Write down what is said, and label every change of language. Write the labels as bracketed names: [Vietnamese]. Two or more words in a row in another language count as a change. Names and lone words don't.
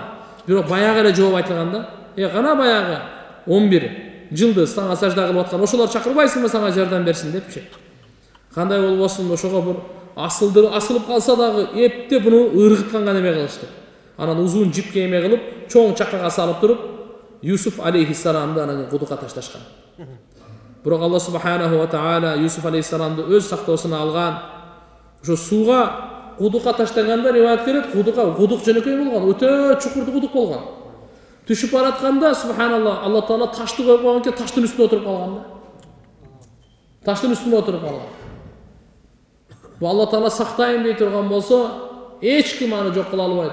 [Kyrgyz] Бирок баягы эле жооп айтылган да. Кана баягы 11 жылды сага сажда кылып аткан ошолор чакырбайсыңбы сага жардам берсин депчи. Кандай болбосун ошого бир асылып калса дагы эптеп буну ыргытканга неме кылышты. Анан узун жипке эме кылып, чоң чакага салып туруп, Юсуф алейхиссаламды анан кудукка ташташкан. Бирок Алла [Arabic] سبحانه وتعالى [Kyrgyz] Юсуф алейхиссаламды өз сактоосуна алган. Ошо сууга кудукка таштаганда риваят келет, кудук жөнөкөй болгон, өтө чукурду кудук болгон. Түшүп баратканда субханалла, Алла Таала ташты коюп койгон экен, таштын үстүнө отуруп калган да. Таштын үстүнө отуруп калган. Бу Алла Таала сактайын дей турган болсо, эч ким аны жок кыла албайт.